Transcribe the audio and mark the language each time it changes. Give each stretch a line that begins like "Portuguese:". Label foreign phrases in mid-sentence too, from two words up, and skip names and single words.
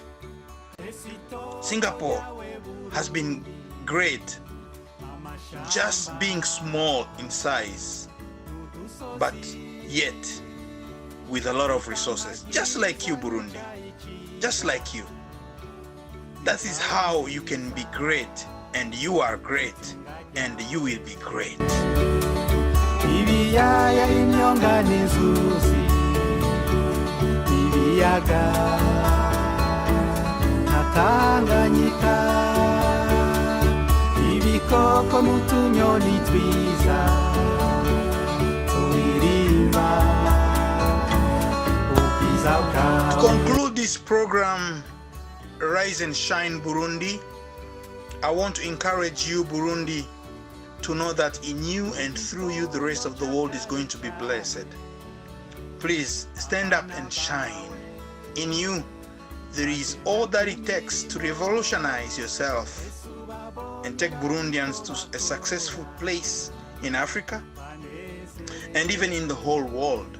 English: Singapore has been great just being small in size, but yet with a lot of resources, just like you, Burundi, just like you. That is how you can be great, and you are great, and you will be great.
Rundi: Ibiyaya imyonga n'inzuzi, ibiyaga na Tanganyika, ibikoko n'utunyoni twiza turirimba ubwiza bwawe.
English: To conclude this program, Rise and Shine Burundi, I want to encourage you, Burundi, to know that in you and through you the rest of the world is going to be blessed. Please stand up and shine. In you there is all that it takes to revolutionize yourself and take Burundians to a successful place in Africa and even in the whole world.